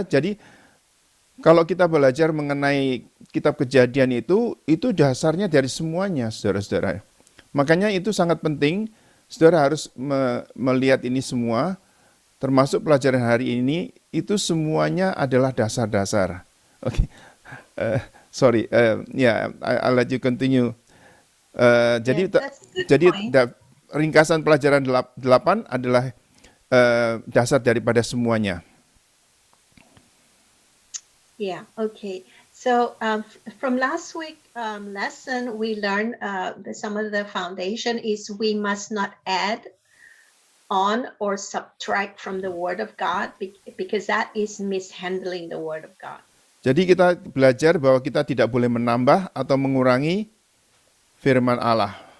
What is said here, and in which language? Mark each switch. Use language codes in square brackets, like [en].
[id] Jadi kalau kita belajar mengenai kitab Kejadian itu dasarnya dari semuanya, saudara-saudara. Makanya itu sangat penting, saudara harus melihat ini semua, termasuk pelajaran hari ini, itu semuanya adalah dasar-dasar. [en] Oke, sorry, I'll let you continue. [id] Jadi [en] that's a good point. [id] ringkasan pelajaran 8 adalah dasar daripada semuanya. [en] Yeah, okay. So from last week lesson, we learned some of the foundation is we must not add on or subtract from the Word of God because that is mishandling the Word of God. [id] Jadi kita belajar bahwa kita tidak boleh menambah atau mengurangi firman Allah.